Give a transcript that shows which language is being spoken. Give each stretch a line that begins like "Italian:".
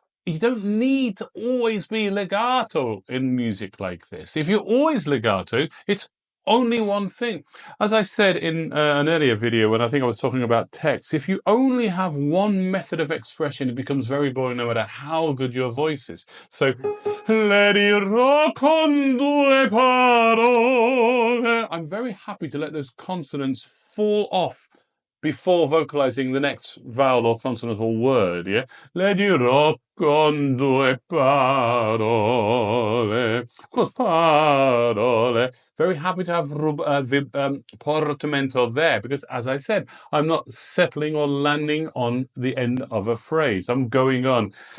English: You don't need to always be legato in music like this. If you're always legato, it's only one thing. As I said in an earlier video when I think I was talking about text, if you only have one method of expression, it becomes very boring no matter how good your voice is.
Italian: So, le dirò con due parole.
English: I'm very happy to let those consonants fall off before vocalizing the next vowel or consonant or word, yeah?
Italian: Le dirò con due parole.
English: Of course, parole. Very happy to have portamento there because, as I said, I'm not settling or landing on the end of a phrase. I'm going on.